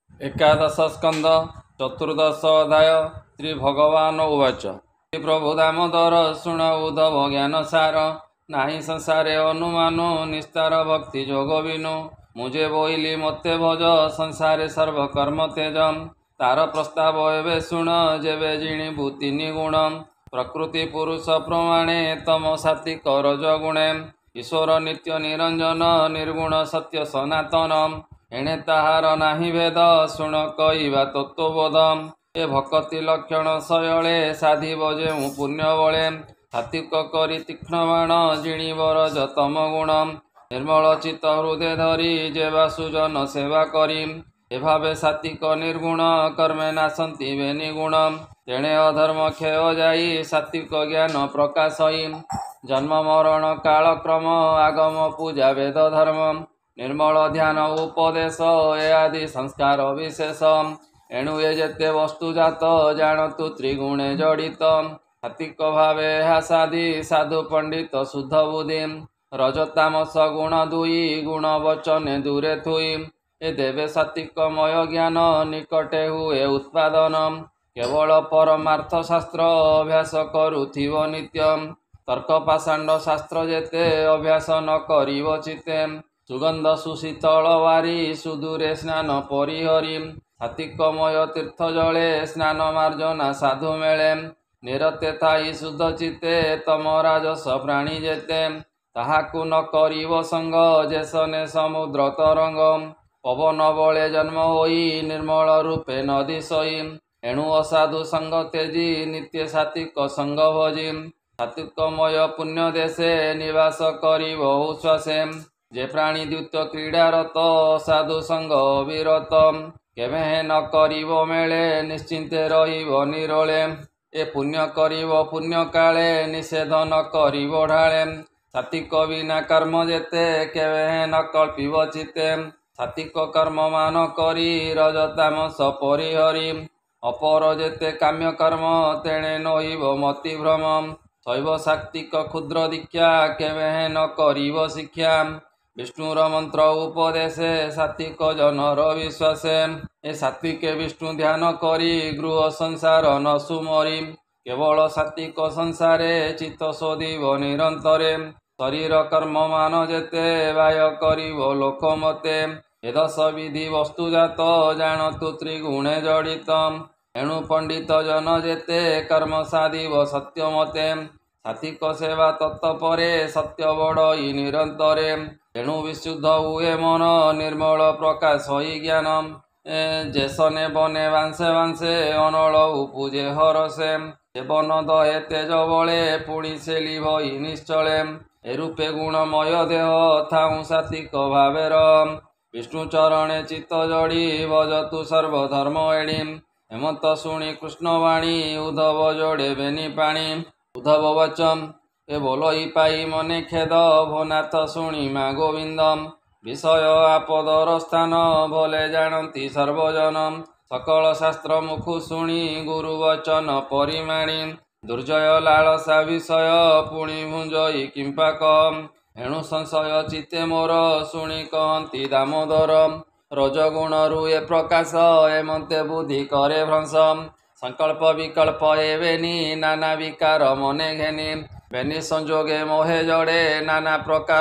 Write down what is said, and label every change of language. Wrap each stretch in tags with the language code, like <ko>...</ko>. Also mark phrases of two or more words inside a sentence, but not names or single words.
<or>ଏକାଦଶ ସ୍କନ୍ଦ ଚତୁର୍ଦଶ ଅଧ୍ୟାୟ ଶ୍ରୀ ଭଗବାନ ଉବାଚ ପ୍ରଭୁ ଦାମୋଦର ଶୁଣ ଉଦ୍ଧବ ଜ୍ଞାନ ସାର ନାହି ସଂସାରେ ଅନୁମାନୋ ନିସ୍ତାର ଭକ୍ତି ଯୋଗ ବିନୁ ମୁଝେ ବୋଇଲି ମତେ ଭଜ ସଂସାରେ ସର୍ବକର୍ମ ତେଜମ ତାର ପ୍ରସ୍ତାବ ଏବେ ଶୁଣ ଯେବେ ଜିଣିବୁ ତିନି ଗୁଣ ପ୍ରକୃତି ପୁରୁଷ ପ୍ରମାଣେ ତମ ସାତ୍ତ୍ୱିକ ରଜ ଗୁଣେ ଈଶ୍ୱର ନିତ୍ୟ ନିରଞ୍ଜନ ନିର୍ଗୁଣ ସତ୍ୟ ସନାତନ ଏଣେ ତାହାର ନାହି ଭେଦ ଶୁଣ କହିବା ତତ୍ତ୍ୱବୋଧ ଏ ଭକ୍ତି ଲକ୍ଷଣ ଶୟଲେ ସାଧିବ ଯେଉ ପୁଣ୍ୟ ବଳେ ସାତ୍ତ୍ୱିକ କରି ତୀକ୍ଷ୍ଣ ବାଣ ଜିଣିବର ଯତମ ଗୁଣ ନିର୍ମଳ ଚିତ୍ତ ହୃଦୟ ଧରି ଯେବା ସୁଜନ ସେବା କରି ଏଭାବେ ସାତ୍ତ୍ୱିକ ନିର୍ଗୁଣ କର୍ମେ ନାଶନ୍ତି ବେନି ଗୁଣ ତେଣେ ଅଧର୍ମ କ୍ଷୟ ଯାଇ ସାତ୍ତ୍ୱିକ ଜ୍ଞାନ ପ୍ରକାଶଇ ଜନ୍ମ ମରଣ କାଳକ୍ରମ ଆଗମ ପୂଜା ବେଦ ଧର୍ମ ନିର୍ମଳ ଧ୍ୟାନ ଉପଦେଶ ଏ ଆଦି ସଂସ୍କାର ବିଶେଷ ଏଣୁ ଏ ଯେତେ ବସ୍ତୁଜାତ ଜାଣନ୍ତୁ ତ୍ରିଗୁଣେ ଜଡ଼ିତ ସାତ୍ତ୍ୱିକ ଭାବେ ହାସାଦି ସାଧୁ ପଣ୍ଡିତ ଶୁଦ୍ଧ ବୁଦ୍ଧି ରଜତାମସ ଗୁଣ ଦୁଇ ଗୁଣ ବଚନେ ଦୂରେ ଥୁଇ ଏ ଦେବେ ସାତ୍ତ୍ୱିକମୟ ଜ୍ଞାନ ନିକଟେ ହୁଏ ଉତ୍ପାଦନ କେବଳ ପରମାର୍ଥ ଶାସ୍ତ୍ର ଅଭ୍ୟାସ କରୁଥିବ ନିତ୍ୟମ ତର୍କ ପାଷଣ୍ଡ ଶାସ୍ତ୍ର ଯେତେ ଅଭ୍ୟାସ ନ କରିବ ଚିତ୍ତେ ସୁଗନ୍ଧ ସୁଶୀତଳ ବାରି ସୁଦୂରେ ସ୍ନାନ ପରିହରି ସାତ୍ତ୍ୱିକମୟ ତୀର୍ଥ ଜଳେ ସ୍ନାନ ମାର୍ଜନା ସାଧୁ ମେଳେ ନିରତେ ଥାଇ ଶୁଦ୍ଧ ଚିତ୍ତେ ତମ ରାଜସ ପ୍ରାଣୀ ଯେତେ ତାହାକୁ ନ କରିବ ସଙ୍ଗ ଯେସନେ ସମୁଦ୍ର ତରଙ୍ଗ ପବନ ବଳେ ଜନ୍ମ ହୋଇ ନିର୍ମଳ ରୂପେ ନଦୀ ସଇ ଏଣୁ ଅସାଧୁ ସଙ୍ଗ ତେଜି ନିତ୍ୟ ସାତ୍ତ୍ୱିକ ସଙ୍ଗ ଭଜି ସାତ୍ତ୍ୱିକମୟ ପୁଣ୍ୟ ଦେଶେ ନିବାସ କରିବ ଉଚ୍ଛ୍ୱାସେ ଯେ ପ୍ରାଣୀ ଦ୍ୟୁତ କ୍ରୀଡାରତ ସାଧୁ ସଙ୍ଗ ବିରତ କେବେ ନ କରିବ ମେଳେ ନିଶ୍ଚିନ୍ତେ ରହିବ ନିରୋଳେ ଏ ପୁଣ୍ୟ କରିବ ପୁଣ୍ୟ କାଳେ ନିଷେଧ ନ କରିବ ଢାଳେ ସାତ୍ତ୍ୱିକ ବିନା କର୍ମ ଯେତେ କେବେ ନ କଳ୍ପିବ ଚିତ୍ତେ ସାତ୍ତ୍ୱିକ କର୍ମ ମାନ କରି ରଜତାମସ ପରିହରି ଅପର ଯେତେ କାମ୍ୟ କର୍ମ ତେଣେ ନହିବ ମତି ଭ୍ରମ ଶୈବ ସାତ୍ତ୍ୱିକ କ୍ଷୁଦ୍ର ଦୀକ୍ଷା କେବେ ନ କରିବ ଶିକ୍ଷା ବିଷ୍ଣୁର ମନ୍ତ୍ର ଉପଦେଶେ ସାତ୍ତ୍ୱିକ ଜନର ବିଶ୍ୱାସେ ଏ ସାତ୍ତ୍ୱିକେ ବିଷ୍ଣୁ ଧ୍ୟାନ କରି ଗୃହ ସଂସାର ନ ସୁମରି କେବଳ ସାତ୍ତ୍ୱିକ ସଂସାରେ ଚିତ୍ତ ଶୋଧିବ ନିରନ୍ତରେ ଶରୀର କର୍ମ ମାନ ଯେତେ ବାୟ କରିବ ଲୋକମତେ ଏ ଦଶ ବିଧି ବସ୍ତୁଜାତ ଜାଣନ୍ତୁ ତ୍ରିଗୁଣେ ଜଡ଼ିତ ଏଣୁ ପଣ୍ଡିତ ଜନ ଯେତେ କର୍ମ ସାଧିବ ସତ୍ୟମତେ ସାତ୍ତ୍ୱିକ ସେବା ତତ୍ପରେ ସତ୍ୟ ବଢ଼ଇ ନିରନ୍ତରେ ଏଣୁ ବିଶୁଦ୍ଧ ହୁଏ ମନ ନିର୍ମଳ ପ୍ରକାଶ ହି ଜ୍ଞାନ ଯେସନେ ବନେ ବାଉଁଶେ ବାଉଁଶେ ଅନଳ ଉପଜେ ହରଷେ ସେବନ ଦହେ ତେଜ ବଳେ ପୁଣି ସେ ଲିଭଇ ନିଶ୍ଚଳେ ଏ ରୂପେ ଗୁଣମୟ ଦେହ ଥାଉ ସାତ୍ତ୍ୱିକ ଭାବେର ବିଷ୍ଣୁ ଚରଣେ ଚିତ୍ତ ଜଡ଼ି ଭଜନ୍ତୁ ସର୍ବଧର୍ମ ଏଣି ହେମନ୍ତ ଶୁଣି କୃଷ୍ଣବାଣୀ ଉଦ୍ଧବ ଯୋଡ଼େ ବେନି ପାଣି ଉଦ୍ଧବ ବଚମ ଏ ବୋଲଇ ପାଇ ମନେ ଖେଦ ଭୋନାଥ ଶୁଣି ମା ଗୋବିନ୍ଦମ ବିଷୟ ଆପଦର ସ୍ଥାନ ଭଲେ ଜାଣନ୍ତି ସର୍ବଜନ ସକଳ ଶାସ୍ତ୍ର ମୁଖୁ ଶୁଣି ଗୁରୁ ବଚନ ପରିମାଣି ଦୁର୍ଜୟ ଲାଳସା ବିଷୟ ପୁଣି ଭୁଞ୍ଜଇ କିମ୍ପାକ ଏଣୁ ସଂଶୟ ଚିତ୍ତେ ମୋର ଶୁଣି କହନ୍ତି ଦାମୋଦର ରଜଗୁଣ ରୁଏ ପ୍ରକାଶ ଏମନ୍ତେ ବୁଦ୍ଧି କରେ ଭ୍ରଂଶ ସଙ୍କଳ୍ପ ବିକଳ୍ପ ଏବେନି ନାନା ବିକାର ମନେ ଘେନି ବେନି ସଂଯୋଗେ ମୋହେ ଜଡ଼େ ନାନା ପ୍ରକାର</or>